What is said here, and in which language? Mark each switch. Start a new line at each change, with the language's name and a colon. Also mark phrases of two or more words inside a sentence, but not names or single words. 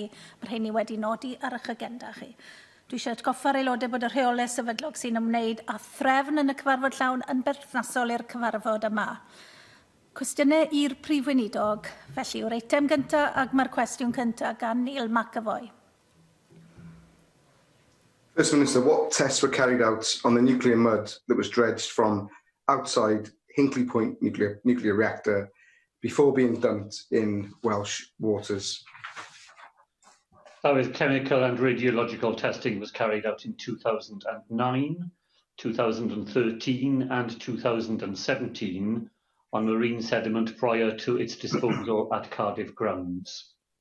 Welsh: Mae'r rheini wedi nodi ar eich agenda chi. Dwi eisiau atgoffa'r aelodau bod y rheolau sefydlog sy'n ymwneud â threfn yn y cyfarfod llawn yn berthnasol i'r cyfarfod yma. Cwestiynau i'r Prif Weinidog, felly yw'r eitem gyntaf ac mae'r cwestiwn cyntaf gan Neil McAvoy.
English: First Minister, what tests were carried out on the nuclear mud that was dredged from outside Hinkley Point nuclear reactor before being dumped in Welsh waters? Chemical and radiological testing was carried out in 2009, 2013 and 2017 on marine sediment prior to its disposal at Cardiff grounds.